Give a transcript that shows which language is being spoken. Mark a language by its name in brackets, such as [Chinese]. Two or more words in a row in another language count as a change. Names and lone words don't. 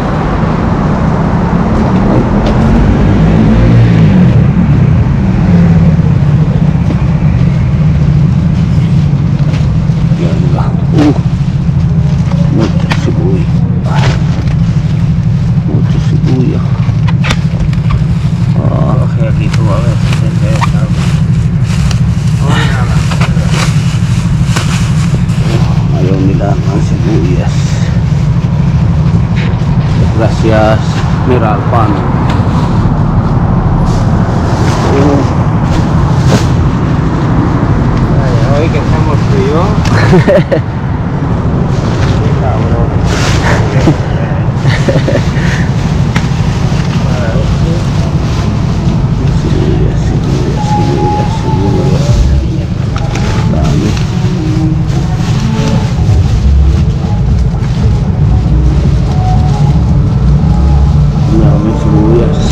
[Filipino] Yan lang. [Spanish] Mucho sibuya. Mucho sibuya. Coge aquí tú, a ver, si sientes algo. [Filipino] Ayaw nila ng sibuyas. [Spanish] Gracias, Miral Pan. Ay, hoy que estamos tú y yo. Qué cabrón. [Filipino] Sibuyas, sibuyas, sibuyas, sibuyas. Dami. Dami sibuyas.